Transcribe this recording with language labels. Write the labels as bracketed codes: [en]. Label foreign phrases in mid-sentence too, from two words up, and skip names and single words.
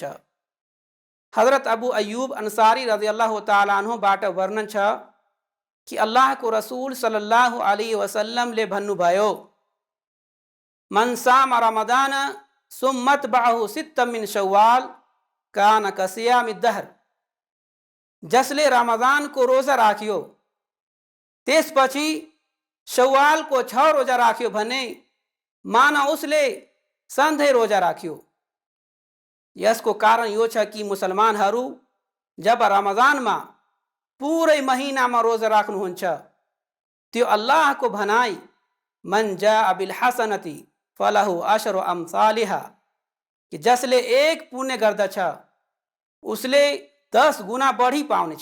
[ne] हजरत अबू अय्यूब अंसारी [ar] رضي الله تعالى عنه [ne] बाट वर्णन छ कि अल्लाहको रसूल [ar] صلى الله عليه وسلم [ne] ले भन्नुभयो, [ar] من صام رمضان ثم أتبعه ستا من شوال كان كصيام الدهر. [ne] जसले रमजानको रोजा राख्यो त्यसपछि शव्वालको 6 रोजा राख्यो भने माना उसले सधैँ रोजा राख्यो. यसको कारण यो छ कि मुसलमानहरू जब रमजानमा पुरै महिनामा रोजा राख्नुहुन्छ त्यो अल्लाहको भनाई [ar] من جاء بالحسنة فله عشر أمثالها [ne] कि जसले एक पुण्य गर्दछ उसले 10 गुना बढी पाउनेछ.